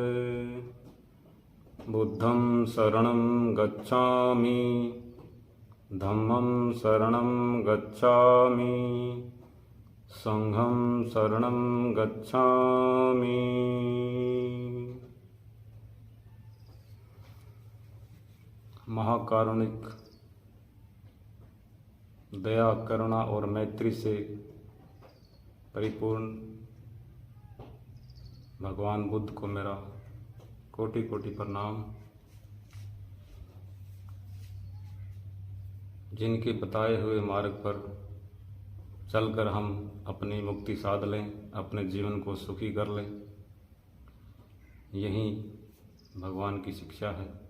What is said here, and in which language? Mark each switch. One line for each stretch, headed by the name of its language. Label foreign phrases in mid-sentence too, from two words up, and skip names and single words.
Pali: बुद्धं शरणं गच्छामि, धम्मं शरणं गच्छामि, संघं शरणं गच्छामि।
Hindi: महाकारुणिक, दया, करुणा और मैत्री से परिपूर्ण भगवान बुद्ध को मेरा कोटि कोटि प्रणाम। जिनके बताए हुए मार्ग पर चलकर हम अपनी मुक्ति साध लें, अपने जीवन को सुखी कर लें, यही भगवान की शिक्षा है।